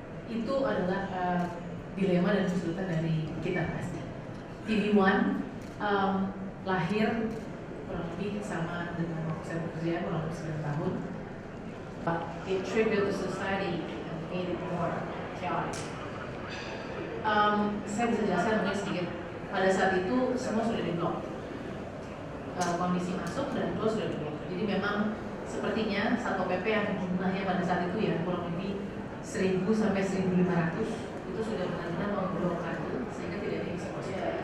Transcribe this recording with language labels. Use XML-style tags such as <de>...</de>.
<id>Itu adalah dilema dan kesulitan dari kita pasti. TV One lahir kurang lebih sama dengan waktu saya bekerja kurang lebih 9 tahun.</id> <en>But it triggered the society and made it more chaotic.</en> <id>Saya bisa jelaskan mungkin sedikit. Pada saat itu semua sudah diblok, kondisi masuk dan keluar sudah diblok. Jadi memang sepertinya Satpol PP yang jumlahnya pada saat itu ya kurang lebih 1.000 sampai 1.500 itu sudah benar-benar memblokade sehingga tidak ada yang bisa masuk.</id>